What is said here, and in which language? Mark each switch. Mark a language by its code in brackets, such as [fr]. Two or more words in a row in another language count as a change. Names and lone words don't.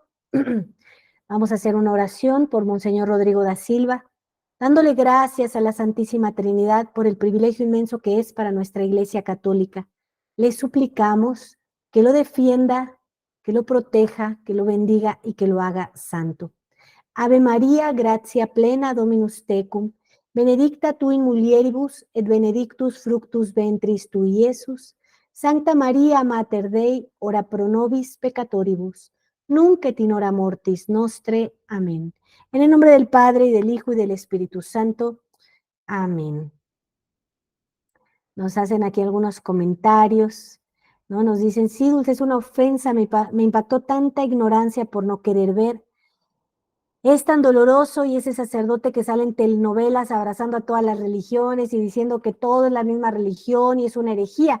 [es] Vamos a hacer una oración por Monseñor Rodrigo da Silva, dándole gracias a la Santísima Trinidad por el privilegio inmenso que es para nuestra Iglesia Católica. Le suplicamos que lo defienda, que lo proteja, que lo bendiga y que lo haga santo. [la] Ave María, gratia plena, Dominus tecum, benedicta tu in mulieribus, et benedictus fructus ventris tui, Iesus. Sancta Maria, Mater Dei, ora pro nobis peccatoribus, nunc et in hora mortis nostre. [es] Amén. En el nombre del Padre, y del Hijo, y del Espíritu Santo. Amén. Nos hacen aquí algunos comentarios, ¿no? Nos dicen, sí, Dulce, es una ofensa, me impactó tanta ignorancia por no querer ver. Es tan doloroso y ese sacerdote que sale en telenovelas abrazando a todas las religiones y diciendo que todo es la misma religión y es una herejía.